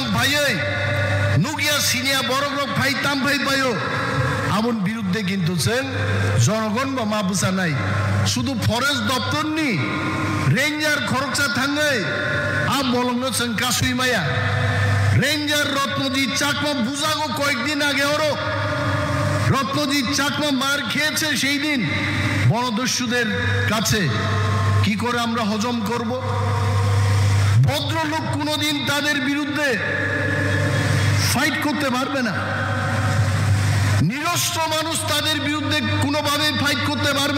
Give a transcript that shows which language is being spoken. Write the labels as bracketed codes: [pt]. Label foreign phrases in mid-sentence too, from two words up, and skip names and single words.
[brx] भायै नुगिया सिनिया बरग्रब भाई ताम भाई बायो आबन बिरुद्धे किन्तु जों जनगण बा मा बुसानाय शुधु फरेस्ट दफ्तरनि रेंजार खरकसा थाङै आ बलंनो जों कासुइ माया रेंजार रत्नजित चाकमा बुझागो [bn] कয়েকদিন আগে ওরো রত্নজিৎ চাকমা মার খেয়েছে সেই দিন বনদস্যুদের কাছে কি করে আমরা হজম করব ভদ্রলোক কোনোদিন তাদের বিরুদ্ধে ফাইট করতে পারবে না নিরস্ত্র মানুষ তাদের বিরুদ্ধে কোনোভাবে ফাইট করতে পারবে